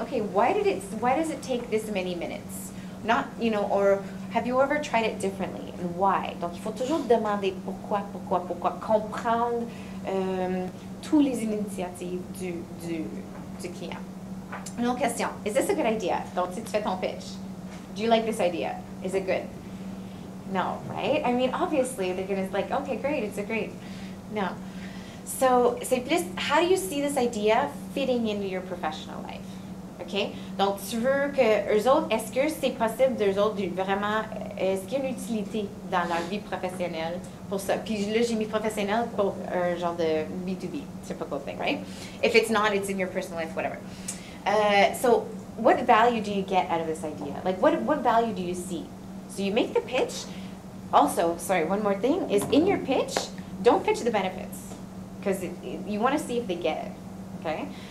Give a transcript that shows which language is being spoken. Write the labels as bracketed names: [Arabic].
[English] Okay, why does it take this many minutes? Not, or have you ever tried it differently? And why? [French] Donc, il faut toujours demander pourquoi, comprendre toutes les initiatives du client. Une autre question. [English] Is this a good idea? [French] Donc, si tu fais ton pitch, [English] do you like this idea? Is it good? No, right? I mean, obviously, they're going to like, okay, great, it's a great. No. So, [French] c'est plus, [English] how do you see this idea fitting into your professional life? OK? [French] Donc, tu veux que eux autres, est-ce que c'est possible d'eux autres, vraiment, est-ce qu'il y a une utilité dans leur vie professionnelle pour ça? Puis là, j'ai mis professionnel pour un genre de B2B, [English] typical thing, right? If it's not, it's in your personal life, whatever. So, what value do you get out of this idea? Like, what value do you see? So you make the pitch. Also, sorry, one more thing is in your pitch, don't pitch the benefits because you want to see if they get it, okay?